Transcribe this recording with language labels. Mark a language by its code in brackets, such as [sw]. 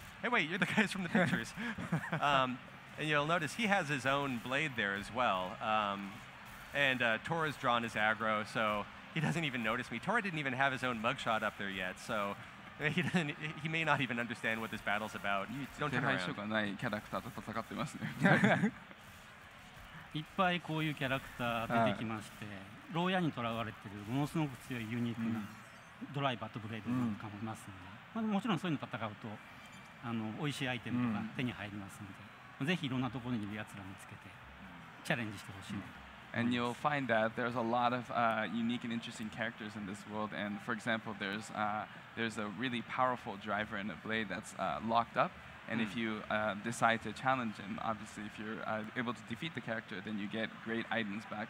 [en] Hey, wait, you're the guys from the pictures. And you'll notice he has his own blade there as well. And Tora's drawn his aggro, so he doesn't even notice me. Tora didn't even have his own mugshot up there yet, so he may not even understand what this battle's about. Don't turn around. [ja] 手がないキャラクターと戦ってますね。いっぱいこういうキャラクター出てきまして、牢屋にとらわれてるものすごく強いユニークなドライバーとブレードなんかもいますので、もちろんそういうの戦うと美味しいアイテムとか手に入りますので、ぜひいろんなところにいるやつら見つけてチャレンジしてほしいなと。 [en] And you'll find that there's a lot of unique and interesting characters in this world. And for example, there's a really powerful driver and a blade that's locked up. And if you decide to challenge him, obviously, if you're able to defeat the character, then you get great items back.